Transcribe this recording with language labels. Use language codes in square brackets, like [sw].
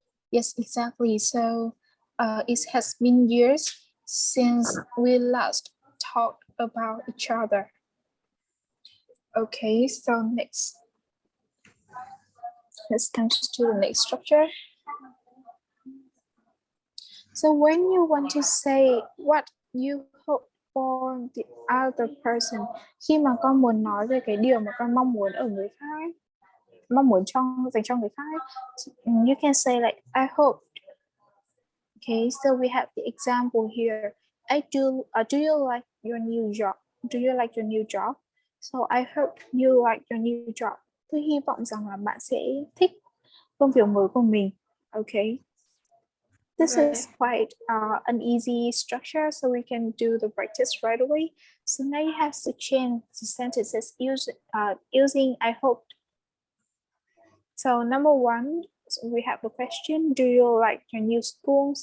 [en] Yes, exactly. So it has been years since we last talked about each other. Okay, so next. Let's come to the next structure. So when you want to say what you hope for the other person, [vi] khi mà con muốn nói về cái điều mà con mong muốn ở người khác, mong muốn dành cho người khác, [en] you can say like I hope. Okay, so we have the example here. Do you like your new job? Do you like your new job? So I hope you like your new job. [vi] Tôi hy vọng rằng là bạn sẽ thích công việc mới của mình. [en] Okay. This is quite an easy structure, so we can do the practice right away. So now you have to change the sentences using I hope. So number one, so we have the question, do you like your new school?